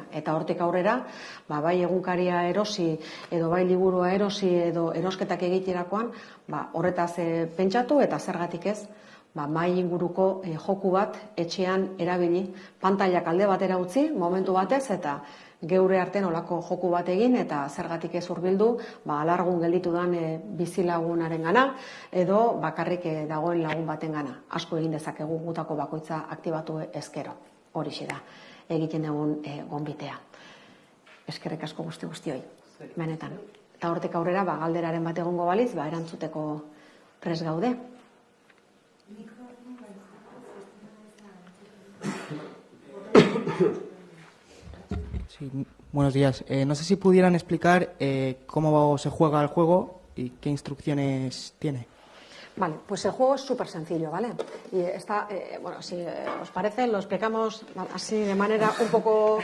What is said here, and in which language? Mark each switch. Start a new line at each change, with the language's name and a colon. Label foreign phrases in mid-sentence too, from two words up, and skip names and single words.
Basque: Eta hortik aurrera, bai egunkaria erosi, edo bai liburua erosi, edo erosketak egiterakoan, horretaz pentsatu eta zergatik ez, mai inguruko joku bat etxean erabili, pantailak alde batera utzi, momentu batez, eta geure artean olako joku bat egin, eta zergatik ez hurbildu, alargun gelditu dan bizilagunaren gana, edo bakarrik dagoen lagun baten gana. Asko egin dezakegu gutako bakoitza aktibatu ezkero. Horixe da, egiten dugun gonbitea. Eskerrik asko guztioi, benetan. Eta hortik aurrera, galderaren bat egongo baliz, erantzuteko prest gaude.
Spanish: Sí, buenos días. No sé si pudieran explicar cómo se juega el juego y qué instrucciones tiene. Vale, pues el juego es súper sencillo, ¿vale? Y está, si os parece, lo explicamos así de manera un poco...